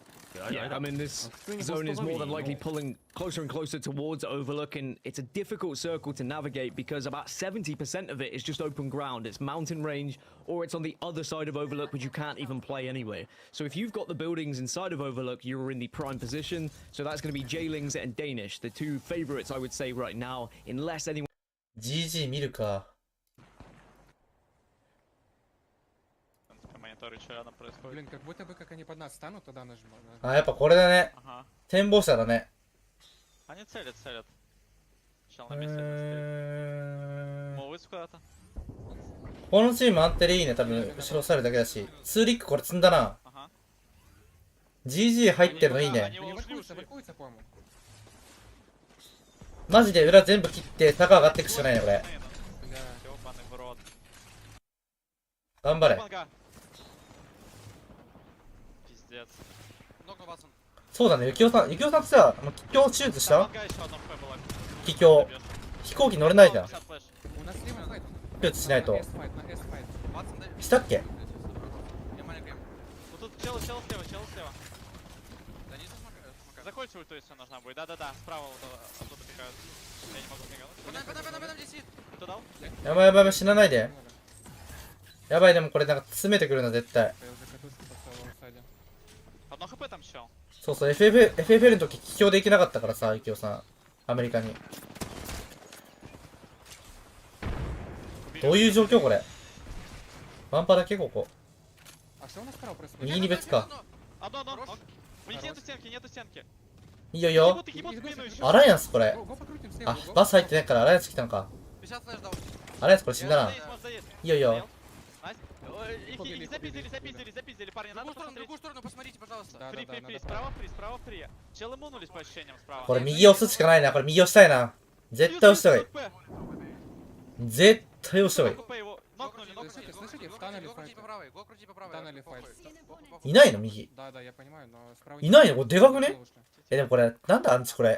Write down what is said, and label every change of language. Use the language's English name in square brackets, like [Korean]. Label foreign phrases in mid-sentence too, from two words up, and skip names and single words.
[English] Yeah, I mean, this zone is more than likely pulling closer and closer towards Overlook, and it's a difficult circle to navigate because about 70% of it is just open ground. It's mountain range, or it's on the other side of Overlook, which you can't even play anyway. So if you've got the buildings inside of Overlook, you're in the prime position. So that's going to be Jailings and Danish, the two favorites, I would say, right now, unless anyone... [Japanese] GG 見るか。 [Russian] Блин, как будто бы как они под нас станут, тогда нажму. [Japanese] あ、やっぱこれだね。展望者だね。 [Russian] Они целят. Чел на месте стоит. Молодец куда-то. [Japanese] このチームあってでいいね、多分後ろ押さえるだけだし。2リックこれ積んだな。GG 入ってるのいいね。マジで裏全部切って坂上がっていくしかないね、これ。頑張れ。そうだね、ゆきおさんってさ、気境手術した気境。飛行機乗れないじゃん。手術しないと。したっけ？ [Russian] Закончи ульту, если нужна будет. Да-да-да, справа вот оттуда пикают. Я не могу мигануть. Подам, здесь. Ты дал? [Japanese] やばいやばい、死なないで。やばい、でもこれなんか詰めてくるな、絶対。 [Russian] Одно хп там чел. [Japanese] そうそう、FFL の時、帰郷できなかったからさ、ゆきおさん。アメリカに。どういう状況これ？ワンパだけここ。右に別か。いいよいいよ。アライアンスこれ。あ、バス入ってないからアライアンス来たのか。アライアンスこれ死んだな。いいよいいよ。 [Russian] Запиздили, парни, надо посмотреть. Другую сторону посмотрите, пожалуйста. Фри, справа, фри. Челы мунулись по ощущениям справа. [Japanese] これ右押すしかないな。これ右押したいな。絶対押した方がいい。絶対押した方がいい。いないの右。いないのこれでかくね？でもこれ、なんだアンチこれ。